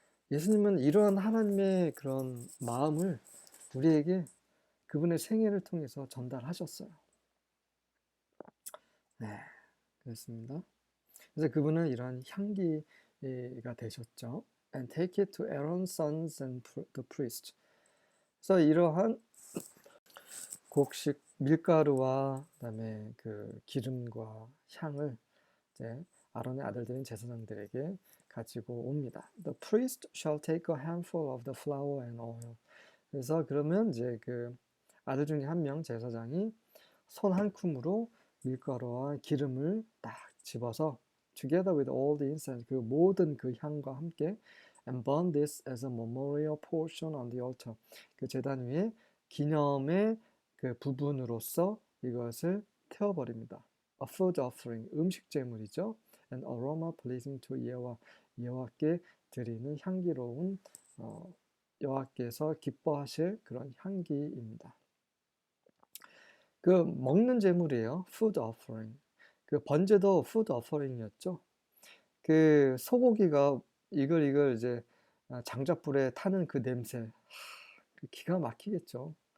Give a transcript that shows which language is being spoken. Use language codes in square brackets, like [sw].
[ko] 예수님은 이러한 하나님의 그런 마음을 우리에게 그분의 생애를 통해서 전달하셨어요. 네, 그렇습니다. 그래서 그분은 이러한 향기가 되셨죠. [en] and take it to Aaron's sons and the priest. [ko] 그래서 이러한 곡식 밀가루와 그다음에 그 기름과 향을 이제 아론의 아들들인 제사장들에게 가지고 옵니다. [en] The priest shall take a handful of the flour and oil. [ko] 그래서 그러면 이제 그 아들 중에 한 명 제사장이 손 한 줌으로 밀가루와 기름을 딱 집어서 [en] together with all the incense [ko] 그 모든 그 향과 함께 [en] and burn this as a memorial portion on the altar. [ko] 그 제단 위에 기념의 그 부분으로서 이것을 태워버립니다. [en] A food offering [ko] 음식 제물이죠. [en] And aroma pleasing to [ko] 여호와 여호와께 드리는 향기로운 여호와께서 기뻐하실 그런 향기입니다. 그 먹는 제물이에요. [en] food offering. [ko] 그 번제도 [en] food offering [ko] 이었죠. 그 소고기가 이걸 이제 장작불에 타는 그 냄새, 기가 막히겠죠.